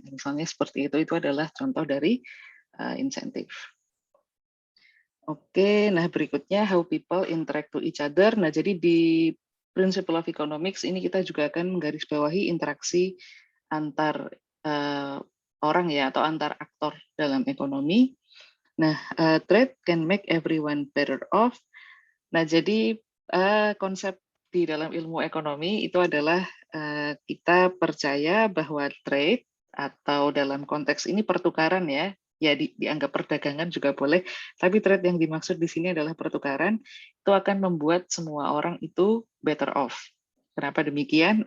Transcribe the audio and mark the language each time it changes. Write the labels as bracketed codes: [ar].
[id] Misalnya seperti itu adalah contoh dari insentif. Oke, nah berikutnya [en] how people interact to each other. [id] Nah, jadi di Principle of Economics ini kita juga akan menggarisbawahi interaksi antar orang ya atau antar aktor dalam ekonomi. [en] Nah, trade can make everyone better off. [id] Nah, jadi konsep di dalam ilmu ekonomi itu adalah kita percaya bahwa trade atau dalam konteks ini pertukaran ya dianggap perdagangan juga boleh, tapi trade yang dimaksud di sini adalah pertukaran, itu akan membuat semua orang itu better off. Kenapa demikian?